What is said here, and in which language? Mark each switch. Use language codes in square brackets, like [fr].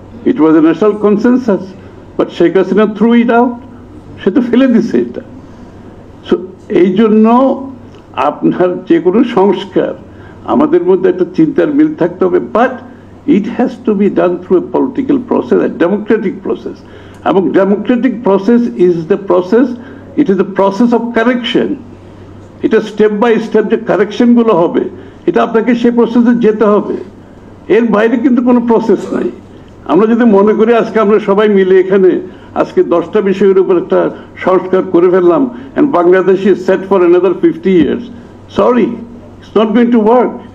[en] it was a national consensus, but Sheikh Hasina threw it out, [bn] সে তো ফেলে দিছে এটা। সো এই জন্য আপনার যে কোনো সংস্কার আমাদের মধ্যে একটা চিন্তার মিল থাকতে হবে, but [en] it has to be done through a political process, a democratic process. এবং democratic process is the process, it is the process of correction. [bn] এটা স্টেপ বাই স্টেপ যে কারেকশন গুলো হবে, এটা আপনাকে সেই প্রসেসে যেতে হবে, এর বাইরে কিন্তু কোনো প্রসেস নাই। আমরা যদি মনে করি আজকে আমরা সবাই মিলে এখানে আজকে 10টা বিষয়ের উপর একটা সংস্কার করে ফেললাম [en] and Bangladesh is set for another 50 years, sorry, it's not going to work.